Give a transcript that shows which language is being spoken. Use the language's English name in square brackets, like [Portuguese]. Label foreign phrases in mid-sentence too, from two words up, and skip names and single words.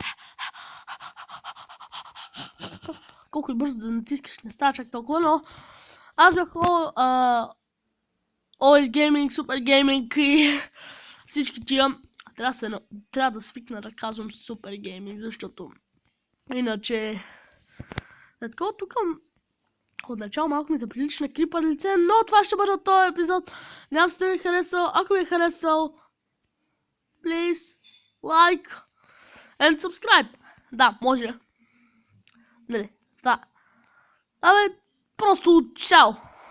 [Bulgarian] Колко и бързо да натискаш, не става чак толкова, но аз бях Always Gaming, Super Gaming и всички тия. Трябва да свикна да казвам Super Gaming, защото иначе такова тук отначало малко ми заприлича на крипър лице, но това ще бъде от този епизод. Надявам се да ви е харесал. Ако ви е харесал, [English] please like and subscribe. [Bulgarian] Да, може. Нали, това. Просто чао!